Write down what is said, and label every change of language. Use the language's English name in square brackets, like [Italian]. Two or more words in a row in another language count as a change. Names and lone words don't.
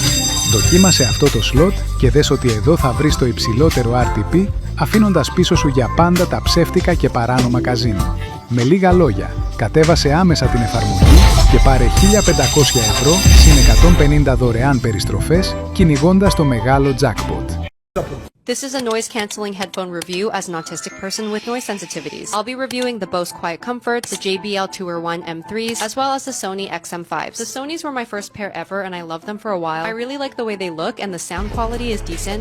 [Greek] Δοκίμασε αυτό το slot και δες ότι εδώ θα βρεις το υψηλότερο RTP, αφήνοντας πίσω σου για πάντα τα ψεύτικα και παράνομα καζίνο. Με λίγα λόγια, κατέβασε άμεσα την εφαρμογή και πάρε 1.500 ευρώ συν 150 δωρεάν περιστροφές, κυνηγώντας το μεγάλο jackpot. [English] This is a noise-canceling headphone review as an autistic person with noise sensitivities. I'll be reviewing the Bose Quiet Comforts, the JBL Tour 1 M3s, as well as the Sony XM5s. The Sonys were my first pair ever and I loved them for a while. I really like the way they look and the sound quality is decent.